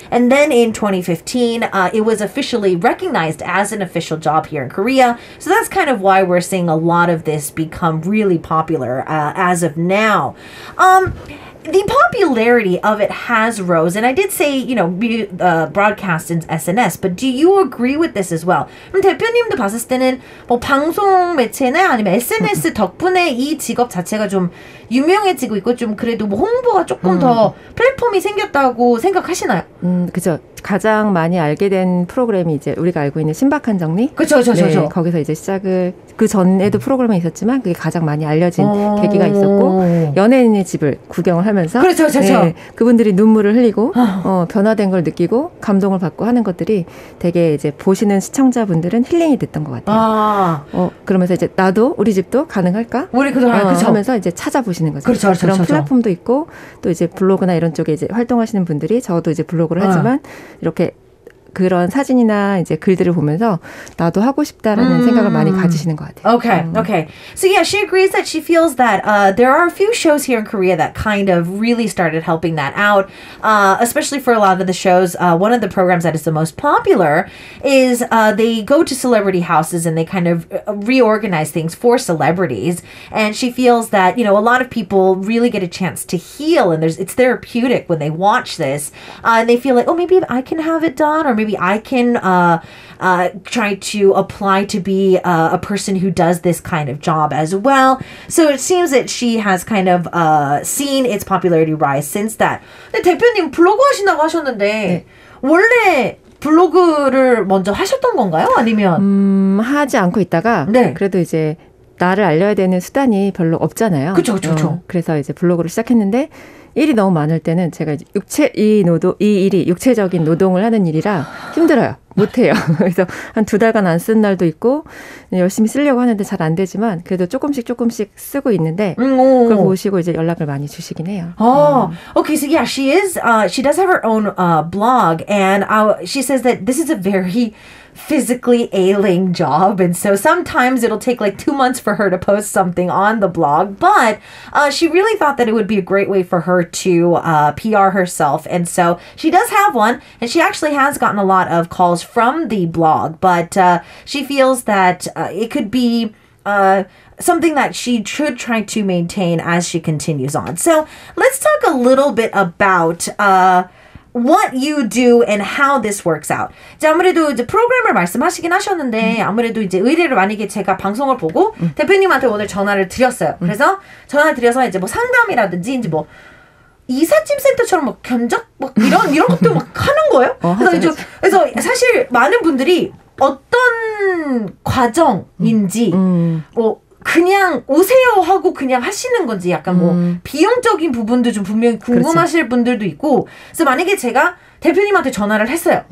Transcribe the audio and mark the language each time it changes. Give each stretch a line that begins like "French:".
English: And then in 2015, it was officially recognized as an official job here in Korea. So that's kind of why we're seeing a lot of this become really popular as of now. The popularity of it has rose, and I did say, broadcast in SNS, but do you agree with this as well?
Korean: 그럼 대표님도 봤을 때는 뭐 방송 매체나 아니면 SNS 덕분에 이 직업 자체가 좀 유명해지고 있고 좀 그래도 뭐 홍보가 조금 더 플랫폼이 생겼다고 생각하시나요? 그죠. 가장 많이 알게 된 프로그램이 이제 우리가 알고 있는 신박한 정리. 그렇죠. 네, 거기서 이제 시작을 그 전에도 프로그램이 있었지만 그게 가장 많이 알려진 계기가 있었고 연예인의 집을 구경을 하면서 그렇죠. 네, 그분들이 눈물을 흘리고 변화된 걸 느끼고 감동을 받고 하는 것들이 되게 이제 보시는 시청자분들은 힐링이 됐던 것 같아요. 그러면서 이제 나도 우리 집도 가능할까? 우리 그렇죠. 하면서 이제 찾아보시는 거죠. 그렇죠. 그런 플랫폼도 있고 또 이제 블로그나 이런 쪽에 이제 활동하시는 분들이 저도 이제 블로그를 하지만 이렇게 그런 사진이나 이제 글들을 보면서 나도 하고 싶다라는 생각을 많이 가지시는 것 같아요.
English: Okay. So yeah, she agrees that she feels that there are a few shows here in Korea that kind of really started helping that out, especially for a lot of the shows. One of the programs that is the most popular is they go to celebrity houses and they kind of reorganize things for celebrities. And she feels that, a lot of people really get a chance to heal and it's therapeutic when they watch this. And they feel like, oh, maybe I can have it done, or maybe I can try to apply to be a person who does this kind of job as well. So it seems that she has kind of seen its popularity rise since that.
Korean: 근데 대표님 블로그 하신다고 하셨는데 네. 원래 블로그를 먼저 하셨던 건가요? 아니면 하지 않고 있다가 네. 그래도 이제 나를 알려야 되는 수단이 별로 없잖아요. 그렇죠. 그래서 이제 블로그를 시작했는데 일이 너무 많을 때는 제가 이제 이 일이 육체적인 노동을 하는 일이라 힘들어요. 못해요. 그래서 한 2달간 안 쓴 날도 있고 열심히 쓰려고 하는데 잘 안 되지만 그래도 조금씩 쓰고 있는데 그걸 보시고 이제 연락을 많이 주시긴 해요.
English: Okay. So yeah, she does have her own blog, and she says that this is a very physically ailing job, and so sometimes it'll take like 2 months for her to post something on the blog, but she really thought that it would be a great way for her to PR herself, and so she does have one, and she actually has gotten a lot of calls from the blog, but she feels that it could be something that she should try to maintain as she continues on. So let's talk a little bit about what you do and how this works out.
Korean: 이제 아무래도 이제 프로그램을 말씀하시긴 하셨는데 아무래도 이제 의뢰를 만약에 제가 방송을 보고 대표님한테 오늘 전화를 드렸어요. 그래서 전화를 드려서 이제 뭐 상담이라든지 이제 뭐 이삿짐 센터처럼 뭐 견적 막 이런 것도 막 하는 거예요. 그래서 사실 많은 분들이 어떤 과정인지 뭐 그냥 오세요 하고 그냥 하시는 건지 약간 뭐 비용적인 부분도 좀 분명히 궁금하실 분들도 있고 그래서 만약에 제가 대표님한테 전화를 했어요.